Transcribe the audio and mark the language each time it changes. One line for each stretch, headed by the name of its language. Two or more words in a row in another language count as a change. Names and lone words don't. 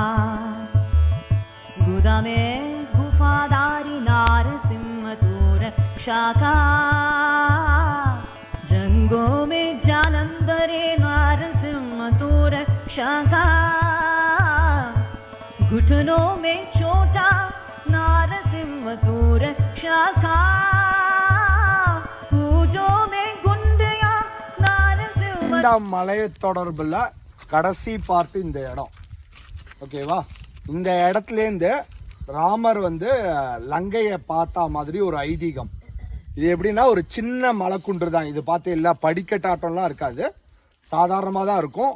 Hindi: गुदा में गुफाधारी नारसिंह तू रक्षका जंगों में जालंधरे नारसिंह तू रक्षका घुटनों में चोटा नारसिंह तू रक्षका पूजों में गुंडिया नारसिंह
Tamil: இந்த மலை தொடர்புல கடைசி பார்ட் இந்த இடம். ஓகேவா? இந்த இடத்துலேருந்து ராமர் வந்து லங்கையை பார்த்தா மாதிரி ஒரு ஐதீகம். இது எப்படின்னா ஒரு சின்ன மலைக்குன்று தான். இது பார்த்து இல்லை படிக்கட்டாட்டம்லாம் இருக்காது, சாதாரணமாக தான் இருக்கும்.